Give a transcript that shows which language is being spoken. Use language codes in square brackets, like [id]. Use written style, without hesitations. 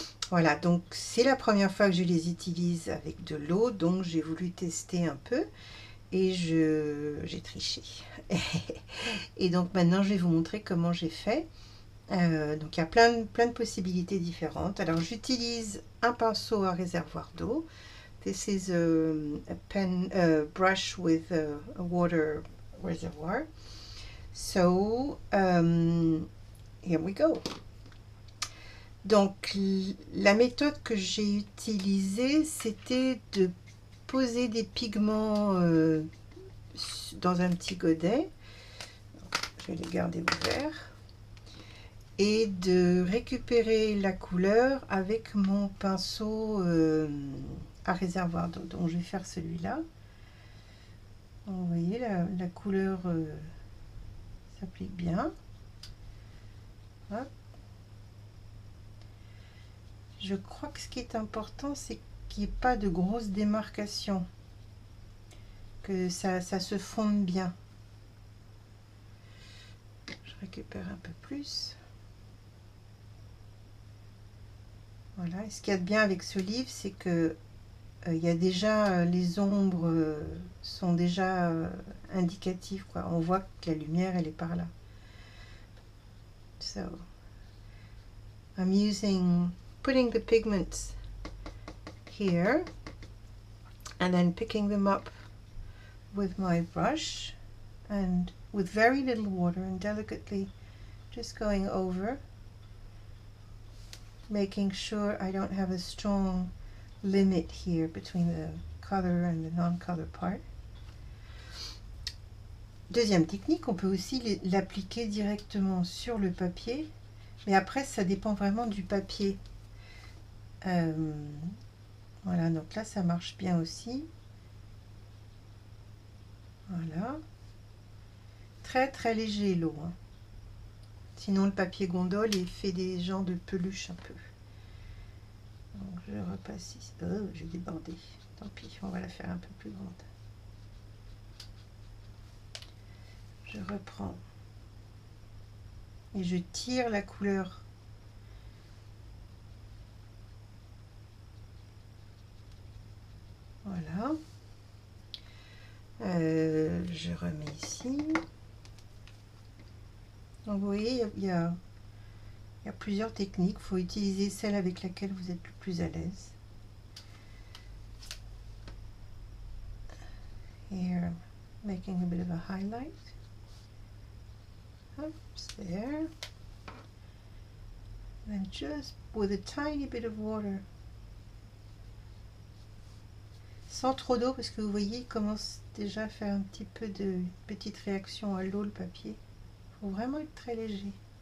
[fr] Voilà, donc c'est la première fois que je les utilise avec de l'eau, donc j'ai voulu tester un peu et j'ai triché. Et donc maintenant je vais vous montrer comment j'ai fait. Donc il y a plein de possibilités différentes. Alors j'utilise un pinceau à réservoir d'eau. [en] This is a brush with a water reservoir. So here we go. [fr] Donc la méthode que j'ai utilisée, c'était de poser des pigments dans un petit godet. Je vais les garder ouverts. Et de récupérer la couleur avec mon pinceau à réservoir d'eau. Donc je vais faire celui-là. Vous voyez, la couleur s'applique bien. Hop. Je crois que ce qui est important, c'est qu'il n'y ait pas de grosses démarcations, que ça se fonde bien. Je récupère un peu plus. Voilà, et ce qu'il y a de bien avec ce livre, c'est que il y a déjà les ombres sont déjà indicatives, quoi. On voit que la lumière elle est par là. [en] So I'm putting the pigments here and then picking them up with my brush and with very little water and delicately just going over, making sure I don't have a strong limit here between the color and the non-color part. [fr] Deuxième technique, on peut aussi l'appliquer directement sur le papier, mais après ça dépend vraiment du papier. Voilà, donc là ça marche bien aussi. Voilà. Très léger l'eau, hein. Sinon le papier gondole il fait des genres de peluche un peu. Donc je repasse ici. Oh, j'ai débordé. Tant pis, on va la faire un peu plus grande. Je reprends et je tire la couleur. Voilà. Je remets ici. Donc vous voyez, il y a plusieurs techniques. Il faut utiliser celle avec laquelle vous êtes le plus à l'aise. [en] Here, making a bit of a highlight. Oops, there. And just with a tiny bit of water. [fr] Sans trop d'eau, parce que vous voyez, il commence déjà à faire un petit peu de petite réaction à l'eau, le papier. Il faut vraiment être très léger.